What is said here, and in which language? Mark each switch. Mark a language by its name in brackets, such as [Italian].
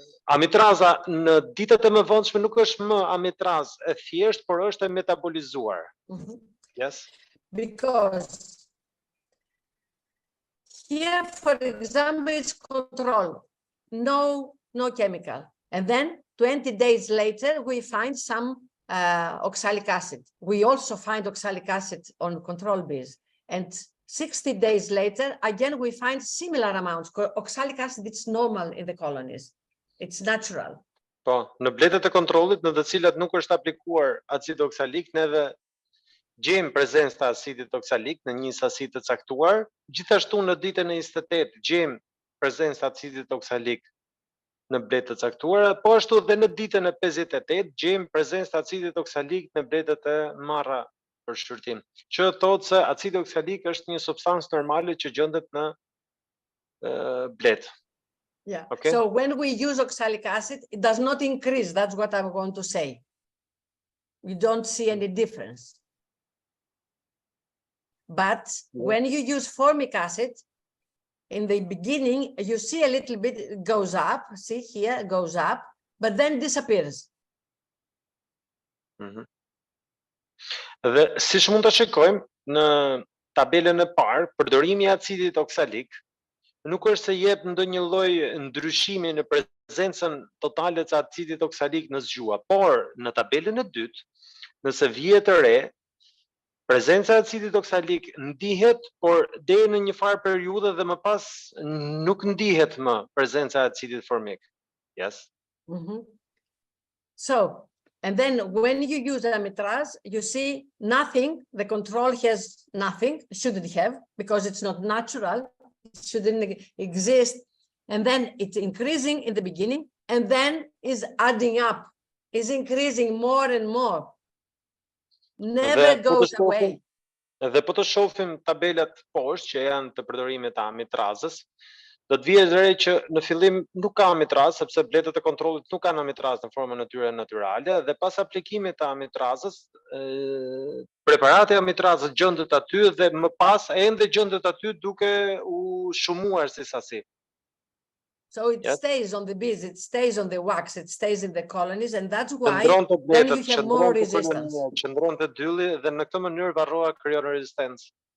[Albanian] Amitraza në ditët e mëvonshme nuk është më amitraz e thjesht, por është e metabolizuar. [English] Yes? Because here, for example, it's control, no chemical. And then 20 days later, we find some oxalic acid. We also find oxalic acid on control bees. And 60 days later, again, we find similar amounts. Oxalic acid, it's normal in the colonies. It's natural. [Albanian] Po, në bletet e kontrollit, në të cilat nuk është aplikuar acid oksalik, neve gjejmë prezencë të acidit oksalik në një sasi të caktuar. Gjithashtu në ditën e 28 gjejmë prezencë të acidit oksalik në bletë të caktuara, po ashtu dhe në ditën e 58 gjejmë prezencë të acidit oksalik në bletët e marra për shqyrtim. Që thotë se acidi oksalik është një substancë normale që gjendet në bletë. [English] Yeah. Okay. So when we use oxalic acid, it does not increase. That's what I'm going to say. You don't see any difference. But when you use formic acid, in the beginning, you see a little bit, it goes up. See here, it goes up, but then disappears. [Albanian] Dhe siç mund të shikojmë në tabelën e parë, përdorimi i acidit oksalik nuk është se jep ndonjë lloj ndryshimi në prezencën totale të acidit oksalik në zgjua, por në tabelën e dytë, nëse vihet e re, prezenca e acidit oksalik ndihet, por deri në një farë periudhë dhe më pas nuk ndihet më prezenca e acidit formik. [English] Yes. So, and then when you use amitraz, you see nothing, the control has nothing, shouldn't have, because it's not natural. It shouldn't exist, and then it's increasing in the beginning, and then is adding up, is increasing more and more, never goes away. [Albanian] Dhe po të shohim tabelat poshtë që janë të përdorimit të amitrazës, do të vijë re që në fillim nuk ka amitraz, sepse bletët e kontrollit nuk kanë amitraz në formën e tyre natyrale, dhe pas aplikimit të amitrazës, preparati i amitrazës gjendet aty dhe më pas ende gjendet aty duke u shumuar si sasi. [English] So it stays on the bees, it stays on the wax, it stays in the colonies, and that's why then you have more resistance. [Albanian] Qëndron te dylli dhe në këtë mënyrë varroa krijon rezistencë.